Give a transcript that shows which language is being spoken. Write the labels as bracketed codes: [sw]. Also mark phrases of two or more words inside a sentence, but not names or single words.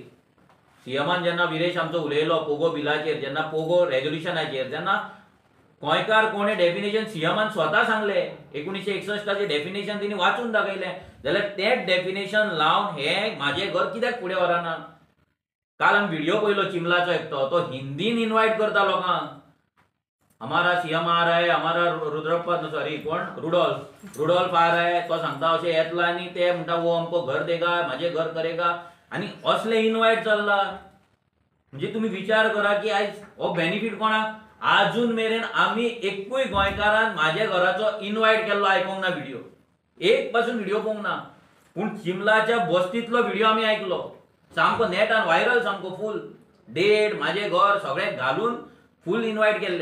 [kok] सीएमान जेन्ना विरेश आमचो उलयलो पोगो बिलाचेर जेन्ना पोगो रेजोल्युशनाचेर जेन्ना गोंयकार कोणे डेफिनेशन सीएमान स्वता सांगलें 1961 डेफिनेशन तिणी वाचून दाखयलें जाल्यार तेंच डेफिनेशन लावन हे म्हाजें घर कित्याक फुडें व्हरना. काल आमी व्हिडिओ पळयलो चिमलाचो एकटो तो हिंदीन इन्वायट करता लोकांक [hi] हमारा सीएम आ रहा है हमारा रुद्रप्पा [kok] सॉरी कोण [hi] रुडोल्फ आ रहा है [kok] तो सांगता अशें येतलो आनी ते म्हणटा [hi] वो हमको घर देगा [kok] म्हाजें घर करेगा आनी असले इन्वायट चल्ला. म्हणजे तुम्ही विचार करा की आयज हो बेनिफीट कोणाक आजून मेरेन आमी एकूय गोंयकारान म्हाज्या घराचो इन्वायट केल्लो आयकोंक ना व्हिडिओ एक पासून व्हिडिओ पळोवंक ना. पूण चिमलाच्या बस्तींतलो व्हिडिओ आमी आयकलो सामको नेटान व्हायरल सामको [en] full date [kok] म्हाजें घर सगळें घालून [en] full invite [kok] केल्ले.